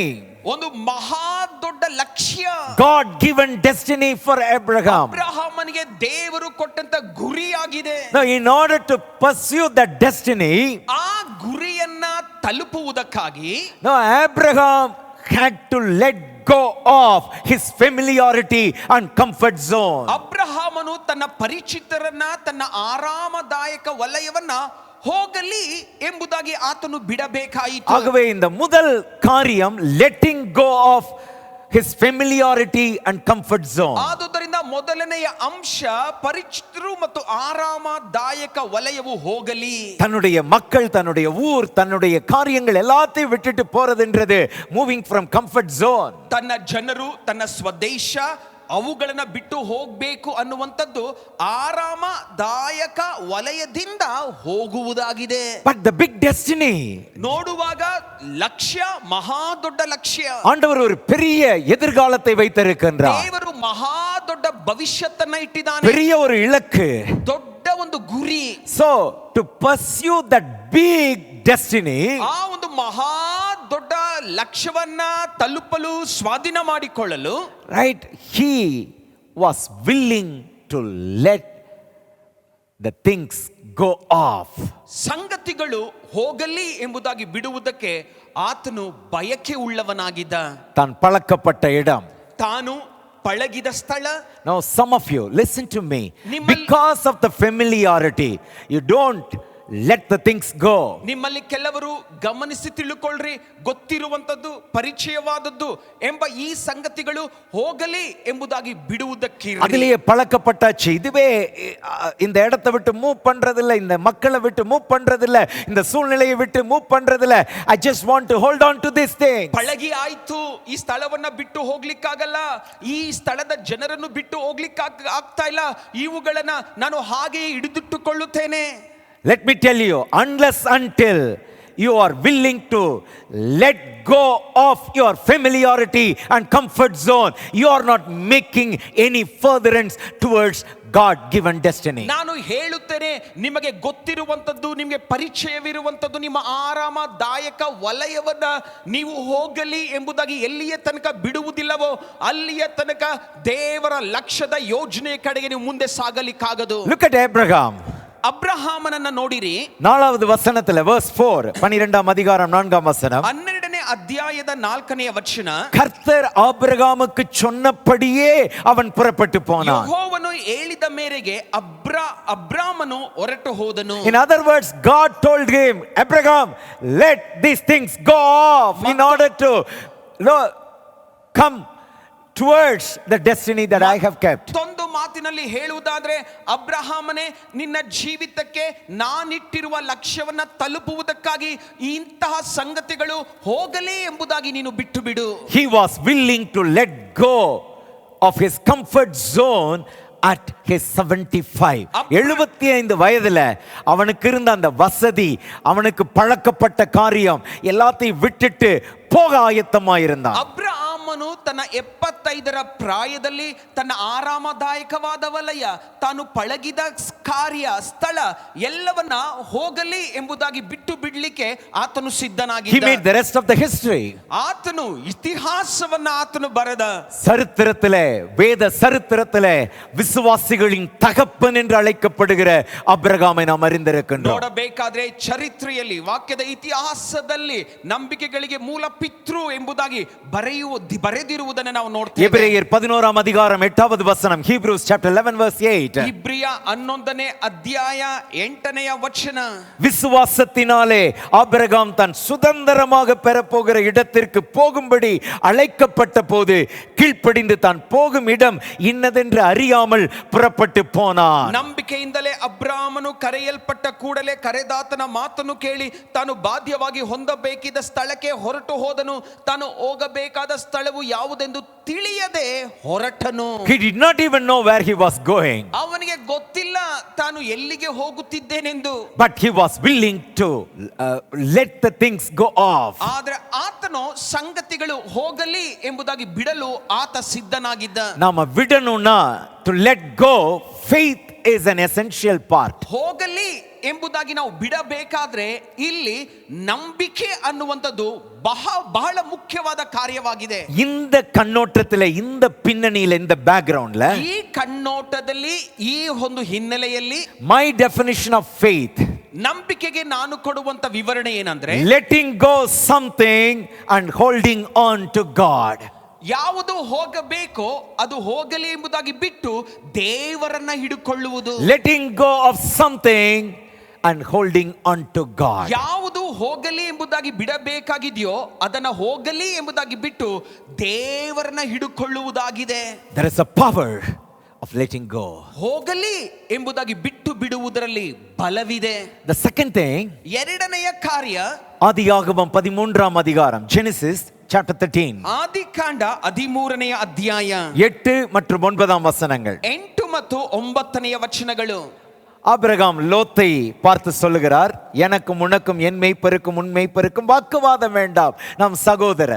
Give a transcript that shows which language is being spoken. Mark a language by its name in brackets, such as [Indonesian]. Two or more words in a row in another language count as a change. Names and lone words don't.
[Kannada] ಒಂದು ಮಹಾ ದೊಡ್ಡ ಲಕ್ಷ್ಯ, [English] God given destiny for Abraham. [Kannada] ಅಬ್ರಹಾಮನಿಗೆ ದೇವರು ಕೊಟ್ಟಂತ ಗುರಿಯಾಗಿದೆ. [English] Now in order to pursue that destiny, [Kannada] ಆ ಗುರಿಯನ್ನ ತಲುಪುವುದಕ್ಕಾಗಿ [English] now Abraham had to let go of his familiarity and comfort zone. [Kannada] ಅಬ್ರಹಾಮನು ತನ್ನ ಪರಿಚಿತರನ್ನ, ತನ್ನ ಆರಾಮದಾಯಕ ವಲಯವನ್ನ ಹೋಗಲಿ ಎಂಬುದಾಗಿ ಆತನು ಬಿಡಬೇಕಾಯಿತು. [Tamil] ஆகவே இந்த முதல் காரியம் [English] letting go of his familiarity and comfort zone. [Kannada] ಆದುದರಿಂದ ಮೊದಲನೆಯ ಅಂಶ ಪರಿಚಿತರು ಮತ್ತು ಆರಾಮದಾಯಕ ವಲಯವು ಹೋಗಲಿ. [Tamil] தன்னுடைய மக்கள், தன்னுடைய ஊர், தன்னுடைய காரியங்கள் எல்லாத்தையும் விட்டுட்டு போறதுன்றது [English] moving from comfort zone. [Kannada] ತನ್ನ ಜನರು, ತನ್ನ ಸ್ವದೇಶ ಅವುಗಳನ್ನ ಬಿಟ್ಟು ಹೋಗಬೇಕು ಅನ್ನುವಂಥದ್ದು ಆರಾಮದಾಯಕ ವಲಯದಿಂದ ಹೋಗುವುದಾಗಿದೆ. [English] But the big destiny, [Kannada] ನೋಡುವಾಗ ಲಕ್ಷ್ಯ ಮಹಾ ದೊಡ್ಡ ಲಕ್ಷ್ಯ. [Tamil] ஆண்டவர் ஒரு பெரிய எதிர்காலத்தை வைத்திருக்கின்றார். [Kannada] ದೇವರು ಮಹಾ ದೊಡ್ಡ ಭವಿಷ್ಯತ್ತನ್ನ ಇಟ್ಟಿದ್ದಾನೆ, [Tamil] பெரிய ஒரு இலக்கு. [Kannada] ದೊಡ್ಡ ಒಂದು ಗುರಿ. [English] So to pursue that big destiny, [Kannada] ಆ ಒಂದು ಮಹಾ ದೊಡ್ಡ ಲಕ್ಷ್ಯವನ್ನ ತಲುಪಲು, ಸ್ವಾಧೀನ ಮಾಡಿಕೊಳ್ಳಲು, [English] right, he was willing to let the things go off. [Kannada] ಸಂಗತಿಗಳು ಹೋಗಲಿ ಎಂಬುದಾಗಿ ಬಿಡುವುದಕ್ಕೆ ಆತನು ಬಯಕೆ ಉಳ್ಳವನಾಗಿದ್ದ. [Tamil] தான் பழக்கப்பட்ட இடம். [Kannada] ತಾನು ಪಳಗಿದ ಸ್ಥಳ. [English] Now some of you listen to me, [Kannada] ನಿಮ್ಮಲ್ಲಿ- [English] because of the familiarity you don't let the things go. [Kannada] ನಿಮ್ಮಲ್ಲಿ ಕೆಲವರು ಗಮನಿಸಿ ತಿಳುಕೊಳ್ಳ್ರಿ, ಗೊತ್ತಿರುವಂತದ್ದು, ಪರಿಚಯವಾದದ್ದು ಎಂಬ ಈ ಸಂಗತಿಗಳು ಹೋಗಲಿ ಎಂಬುದಾಗಿ ಬಿಡುವುದಕ್ಕೆ [Tamil] அதிலேயே பழக்கப்பட்டாச்சு. இதுவே இந்த இடத்தை விட்டு மூவ் பண்றதில்ல, இந்த மக்களை விட்டு மூவ் பண்றதில்ல, இந்த சூழ்நிலையை விட்டு மூவ் பண்றதில்ல. [English] I just want to hold on to this thing. [Kannada] ಪಳಗಿ ಆಯ್ತು, ಈ ಸ್ಥಳವನ್ನ ಬಿಟ್ಟು ಹೋಗ್ಲಿಕ್ಕಾಗಲ್ಲ, ಈ ಸ್ಥಳದ ಜನರನ್ನು ಬಿಟ್ಟು ಹೋಗ್ಲಿಕ್ಕೆ ಆಗ್ತಾ ಇಲ್ಲ, ಇವುಗಳನ್ನ ನಾನು ಹಾಗೆಯೇ ಹಿಡಿದಿಟ್ಟುಕೊಳ್ಳುತ್ತೇನೆ. [English] Let me tell you, unless until you are willing to let go of your familiarity and comfort zone, you are not making any furtherance towards God given destiny. [Kannada] ನಾನು ಹೇಳುತ್ತೇನೆ, ನಿಮಗೆ ಗೊತ್ತಿರುವಂತದ್ದು, ನಿಮಗೆ ಪರಿಚಯವಿರುವಂತದ್ದು ನಿಮ್ಮ ಆರಾಮದಾಯಕ ವಲಯವನ್ನ ನೀವು ಹೋಗಲಿ ಎಂಬುದಾಗಿ ಎಲ್ಲಿಯ ತನಕ ಬಿಡುವುದಿಲ್ಲವೋ ಅಲ್ಲಿಯ ತನಕ ದೇವರ ಲಕ್ಷ್ಯದ ಯೋಜನೆಯ ಕಡೆಗೆ ನೀವು ಮುಂದೆ ಸಾಗಲಿಕ್ಕಾಗದು. [English] Look at Abraham. [Kannada] ಅಬ್ರಹಾಮನನ್ನ ನೋಡಿರಿ. [Tamil] 4வது வசனத்துல verse 4, 12ஆம் அதிகாரம் 4ஆம் வசனம். [Kannada] 12ನೇ ಅಧ್ಯಾಯದ 4ನೇ ವಚನ. [Tamil] கர்த்தர் ஆபிரகாமுக்கு சொன்னபடியே அவன் புறப்பட்டு போனான். [Kannada] ಯೆಹೋವನು ಹೇಳಿದ ಮೇರೆಗೆ ಅಬ್ರಾಮನು ಹೊರಟು ಹೋದನು. [English] In other words, God told him, Abraham, let these things go off in order to come towards the destiny that I have kept. [Kannada] ಒಂದು ಮಾತಿನಲ್ಲಿ ಹೇಳುವುದಾದ್ರೆ, ಅಬ್ರಹಾಮನೇ, ನಿನ್ನ ಜೀವಿತಕ್ಕೆ ನಾನಿಟ್ಟಿರುವ ಲಕ್ಷ್ಯವನ್ನ ತಲುಪುವುದಕ್ಕಾಗಿ ಇಂತಹ ಸಂಗತಿಗಳು ಹೋಗಲಿ ಎಂಬುದಾಗಿ ನೀನು ಬಿಟ್ಟು ಬಿಡು. [English] He was willing to let go of his comfort zone at his 75. [Tamil] 75 வயதுல அவனுக்கு இருந்த அந்த வசதி, அவனுக்கு பழக்கப்பட்ட காரியம் எல்லாத்தையும் விட்டுட்டு போக ஆயத்தமாயிருந்தான். [Kannada] ಅಬ್ರಹಾಮನು ತನ್ನ 75ರ ಪ್ರಾಯದಲ್ಲಿ ತನ್ನ ಆರಾಮದಾಯಕವಾದ ವಲಯ, ತಾನು ಪಳಗಿದ ಕಾರ್ಯ, ಸ್ಥಳ ಎಲ್ಲವನ್ನ ಹೋಗಲಿ ಎಂಬುದಾಗಿ ಬಿಟ್ಟು ಬಿಡ್ಲಿಕ್ಕೆ ಆತನು ಸಿದ್ಧನಾಗಿದ್ದ. [English] He made the rest of the history. [Kannada] ಆತನು ಇತಿಹಾಸವನ್ನ ಆತನು ಬರೆದ. [Tamil] சரித்திரத்திலே, வேத சரித்திரத்திலே விசுவாசிகளின் தகப்பன் என்று அழைக்கப்படுகிற அபிரகாமை நாம் அறிந்திருக்கின்றோம். [Kannada] ನೋಡಬೇಕಾದ್ರೆ ಚರಿತ್ರೆಯಲ್ಲಿ, ವಾಕ್ಯದ ಇತಿಹಾಸದಲ್ಲಿ ನಂಬಿಕೆಗಳಿಗೆ ಮೂಲ ಪಿತೃ ಎಂಬುದಾಗಿ ಬರೆದಿರುವುದನ್ನು ನಾವು ನೋಡ್ತೇವೆ. [Tamil] எபிரெயர் 11ஆம் அதிகாரம் 8வது வசனம், [English] Hebrews chapter 11 verse 8. [Kannada] ಇಬ್ರಿಯ 11ನೇ ಅಧ್ಯಾಯ 8ನೇ ವಚನ. [Tamil] விசுவாசத்தினாலே ஆபிரகாம் தான் சுதந்திரமாக பெறப்போகிற இடத்திற்கு போகும்படி அழைக்கப்பட்ட போது கீழ்ப்படிந்து தான் போகும் இடம் இன்னதென்று அறியாமல் புறப்பட்டு போனான். [Kannada] ನಂಬಿಕೆಯಿಂದಲೇ ಅಬ್ರಾಮನು ಕರೆಯಲ್ಪಟ್ಟ ಕೂಡಲೇ ಕರೆದಾತನ ಮಾತನ್ನು ಕೇಳಿ ತಾನು ಬಾಧ್ಯವಾಗಿ ಹೊಂದಬೇಕಿದ್ದ ಸ್ಥಳಕ್ಕೆ ಹೊರಟು ಹೋದನು. ತಾನು ಹೋಗಬೇಕಾದ ಸ್ಥಳವು ಯಾವುದೆಂದು ತಿಳಿಯದೆ ಹೊರಟನು. [English] He did not even know where he was going. [Kannada] ಅವನಿಗೆ ಗೊತ್ತಿಲ್ಲ ತಾನು ಎಲ್ಲಿಗೆ ಹೋಗುತ್ತಿದ್ದೇನೆಂದು. [English] But he was willing to let the things go off. [Kannada] ಆದ್ರೆ ಆತನು ಸಂಗತಿಗಳು ಹೋಗಲಿ ಎಂಬುದಾಗಿ ಬಿಡಲು ಆತ ಸಿದ್ಧನಾಗಿದ್ದ. [Tamil] நாம விடணும்னா, [English] to let go, faith is an essential part. [Kannada] ಹೋಗಲಿ ಎಂಬುದಾಗಿ ನಾವು ಬಿಡಬೇಕಾದ್ರೆ ಇಲ್ಲಿ ನಂಬಿಕೆ ಅನ್ನುವಂಥದ್ದು ಬಹಳ ಮುಖ್ಯವಾದ ಕಾರ್ಯವಾಗಿದೆ. [Tamil] இந்த கண்ணோட்டத்துல, இந்த பின்னணியில, இந்த பேக்ரவுண்ட்ல, [Kannada] ಈ ಕಣ್ಣೋಟದಲ್ಲಿ, ಈ ಒಂದು ಹಿನ್ನೆಲೆಯಲ್ಲಿ [English] my definition of faith, [Kannada] ನಂಬಿಕೆಗೆ ನಾನು ಕೊಡುವಂತ ವಿವರಣೆ ಏನಂದ್ರೆ, [English] letting go something and holding on to God. [Kannada] ಯಾವುದು ಹೋಗಬೇಕೋ ಅದು ಹೋಗಲಿ ಎಂಬುದಾಗಿ ಬಿಟ್ಟು ದೇವರನ್ನ ಹಿಡಿಕೊಳ್ಳುವುದು. [English] Letting go of something and holding on to God. [Kannada] ಯಾವುದು ಹೋಗಲಿ ಎಂಬುದಾಗಿ ಬಿಡಬೇಕಾಗಿದೆಯೋ ಅದನ್ನ ಹೋಗಲಿ ಎಂಬುದಾಗಿ ಬಿಟ್ಟು ದೇವರನ್ನ ಹಿಡಿಕೊಳ್ಳುವುದಾಗಿದೆ. [English] There is a power of letting go. [Kannada] ಹೋಗಲಿ ಎಂಬುದಾಗಿ ಬಿಟ್ಟು ಬಿಡುವುದರಲ್ಲಿ ಬಲವಿದೆ. [English] The second thing, [Kannada] ಎರಡನೆಯ ಕಾರ್ಯ, [Tamil] ஆதியாகமம் 13ஆம் அதிகாரம், [English] Genesis chapter 13. [Kannada] ಆದಿಕಾಂಡ 13ನೇ ಅಧ್ಯಾಯ [Tamil] 8 மற்றும் 9ஆம் வசனங்கள். [Kannada] 8 ಮತ್ತು 9ನೇ ವಚನಗಳು. [Tamil] ஆபிரகாம் லோத்தை பார்த்து சொல்லுகிறார், எனக்கும் உனக்கும் என் மேய்ப்பருக்கும் உன் மேய்ப்பருக்கும் வாக்குவாதம் வேண்டாம், நாம் சகோதரர்.